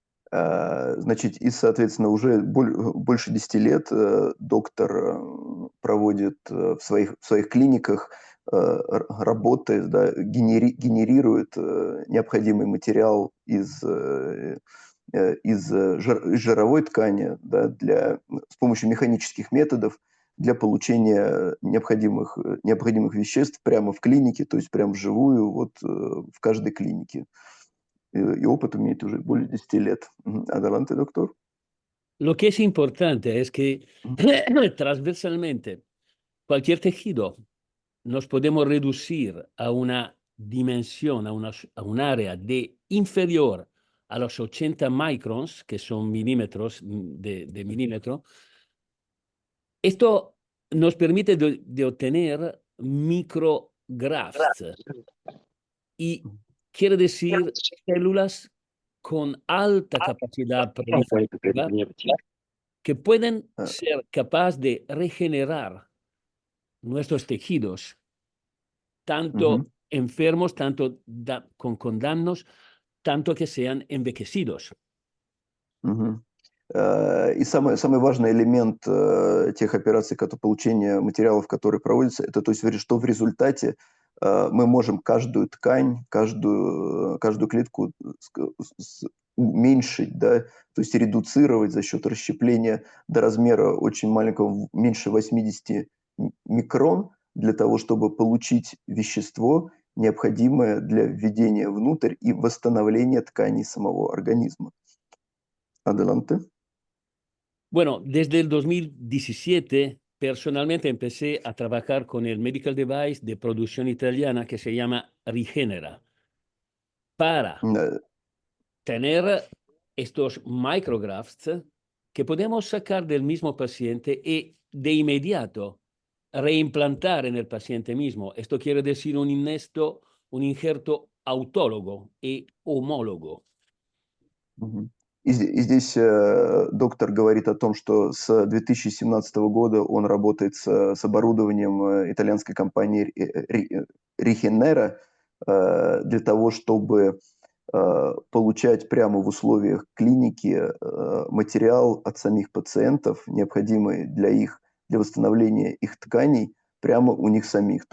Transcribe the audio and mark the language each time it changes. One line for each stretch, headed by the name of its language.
Russian: Значит, и, соответственно, уже больше 10 лет доктор проводит в своих клиниках работы, да, генерирует необходимый материал из жировой ткани, да, с помощью механических методов для получения необходимых веществ прямо в клинике, то есть прямо вживую вот, в каждой клинике. Y опыт имеет уже более 10 лет.
Spanish: Adelante, doctor. Lo que es importante es que transversalmente cualquier tejido nos podemos reducir a una dimensión, a un área de inferior a los 80 microns, que son milímetros de milímetro. Esto nos permite de obtener micrografts y quiere decir células con alta capacidad proliferativa que pueden ser capaces de regenerar nuestros tejidos, tanto enfermos, tanto con daños, tanto que sean envejecidos.
Russian: И самый важный элемент тех операций, получения материалов, которые проводятся, это, то есть, что в результате мы можем каждую ткань, каждую клетку уменьшить, да, то есть редуцировать за счет расщепления до размера очень маленького, меньше 80 микрон, для того, чтобы получить вещество, необходимое для введения внутрь и восстановления тканей самого организма.
Spanish: Adelante. Bueno, desde el 2017, personalmente empecé a trabajar con el medical device de producción italiana que se llama Regenera, para tener estos micrografts que podemos sacar del mismo paciente y de inmediato reimplantar en el paciente mismo. Esto quiere decir un injerto autólogo y homólogo.
Russian: И здесь доктор говорит о том, что с 2017 года он работает с оборудованием итальянской компании Regenera для того, чтобы получать прямо в условиях клиники материал от самих пациентов, необходимый для восстановления их тканей, прямо у них самих.